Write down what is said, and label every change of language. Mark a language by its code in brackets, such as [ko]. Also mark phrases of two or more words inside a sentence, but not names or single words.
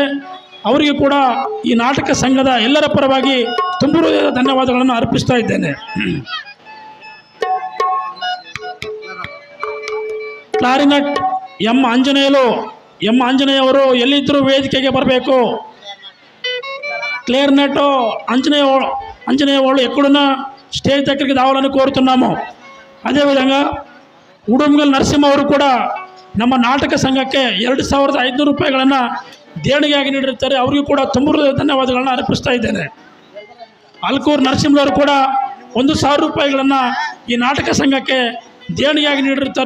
[kn] ಅವರಿಗೆ ಕೂಡ ಈ ನಾಟಕ ಸಂಘದ ಎಲ್ಲರ ಪರವಾಗಿ ತುಂಬ ಹೃದಯದ ಧನ್ಯವಾದಗಳನ್ನು ಅರ್ಪಿಸ್ತಾ ಇದ್ದೇನೆ. ಕ್ಲಾರಿನೆಟ್ ಎಂ ಆಂಜನೇಯ ಅವರು ಎಲ್ಲಿದ್ದರೂ ವೇದಿಕೆಗೆ ಬರಬೇಕು. [te] క్లారినెట్ అంజనేయ వాళ్ళు ఎక్కడున్నా స్టేజ్ దగ్గరికి రావాలని కోరుతున్నాము. [kn] అదేవిధంగా ಉಡುಮಗಲ್ ನರಸಿಂಹ ಅವರು ಕೂಡ ನಮ್ಮ ನಾಟಕ ಸಂಘಕ್ಕೆ 2500 ರೂಪಾಯಿಗಳನ್ನು ದೇಣಿಗೆಯಾಗಿ ನೀಡಿರುತ್ತಾರೆ. ಅವರಿಗೂ ಕೂಡ ತುಂಬ ಧನ್ಯವಾದಗಳನ್ನು ಅರ್ಪಿಸ್ತಾ ಇದ್ದೇನೆ. ಅಲ್ಕೂರು ನರಸಿಂಹರವರು ಕೂಡ 1000 ರೂಪಾಯಿಗಳನ್ನು ಈ ನಾಟಕ ಸಂಘಕ್ಕೆ ದೇಣಿಗೆಯಾಗಿ ನೀಡಿರುತ್ತಾರೆ.